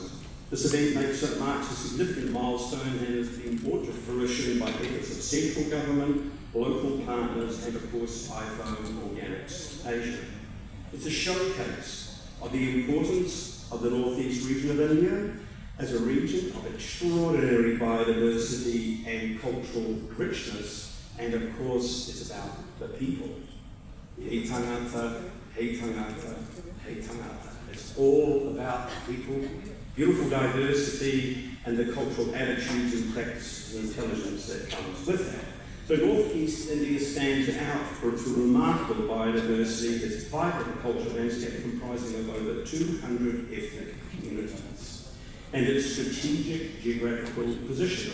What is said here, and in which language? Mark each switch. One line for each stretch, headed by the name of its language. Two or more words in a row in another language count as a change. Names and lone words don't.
English: This event marks a significant milestone and has been brought to fruition by efforts of central government, local partners, and of course IFO Organics Asia. It's a showcase of the importance of the Northeast region of India as a region of extraordinary biodiversity and cultural richness, and of course it's about the people.
Māori: Hei tangata, hei tangata, hei tangata.
English: It's all about people, beautiful diversity, and the cultural attitudes and practices and intelligence that comes with that. So Northeast India stands out for its remarkable biodiversity, its vibrant cultural landscape comprising of over 200 ethnic communities, and its strategic geographical position.